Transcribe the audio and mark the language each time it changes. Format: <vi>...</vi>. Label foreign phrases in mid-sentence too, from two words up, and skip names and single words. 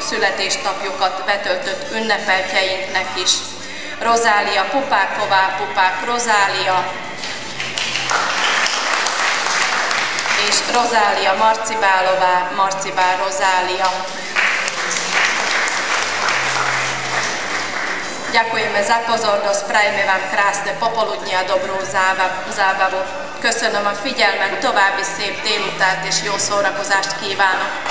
<hu>születésnapjukat betöltött ünnepeltjeinknek is. Rozália Pupáková, Pupák Rozália, és Rozália Marcibálová, Marcibál Rozália.</hu> <sk>Ďakujeme za pozornosť, prajeme vám krásne popoludnie a dobrú zábavu.</sk> <hu>Köszönöm a figyelmet, további szép délutánt és jó szórakozást kívánok.</hu>